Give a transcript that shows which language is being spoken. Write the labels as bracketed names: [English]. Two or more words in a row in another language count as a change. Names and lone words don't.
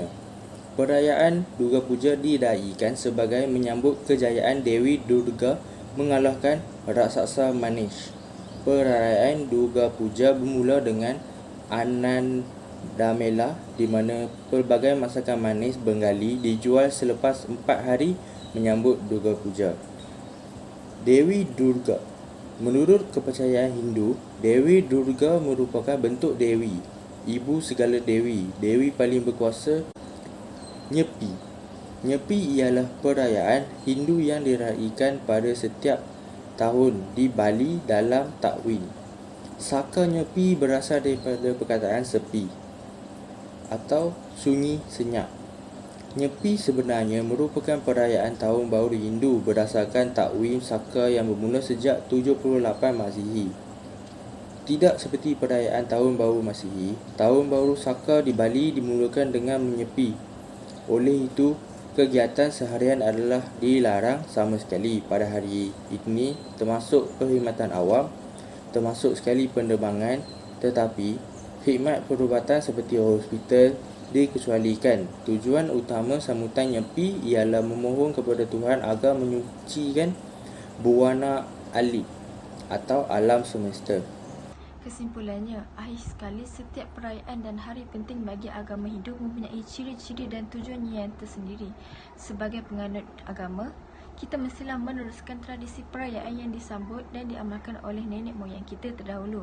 [Malay] Perayaan Durga Puja diraikan sebagai menyambut kejayaan Dewi Durga mengalahkan raksasa Manish. Perayaan Durga Puja bermula dengan Anandamela di mana pelbagai masakan manis Bengali dijual selepas 4 hari menyambut Durga Puja. Dewi Durga. Menurut kepercayaan Hindu, Dewi Durga merupakan bentuk Dewi, ibu segala dewi, Dewi paling berkuasa. Nyepi. Nyepi ialah perayaan Hindu yang diraikan pada setiap tahun di Bali dalam takwin. Saka Nyepi berasal daripada perkataan sepi. atau Sunyi Senyap. Nyepi sebenarnya merupakan perayaan Tahun Baru Hindu berdasarkan takwim Saka yang bermula sejak 78 Masihi. Tidak seperti perayaan Tahun Baru Masihi, Tahun Baru Saka di Bali dimulakan dengan menyepi. Oleh itu, kegiatan seharian adalah dilarang sama sekali pada hari ini, termasuk perkhidmatan awam, termasuk sekali penerbangan, tetapi khidmat perubatan seperti hospital dikecualikan. Tujuan utama sambutan nyepi ialah memohon kepada Tuhan agar menyucikan [Balinese] buana alit [Malay] atau alam semesta. Kesimpulannya, akhir sekali setiap perayaan dan hari penting bagi agama Hindu mempunyai ciri-ciri dan tujuannya yang tersendiri. Sebagai penganut agama, kita mestilah meneruskan tradisi perayaan yang disambut dan diamalkan oleh nenek moyang kita terdahulu.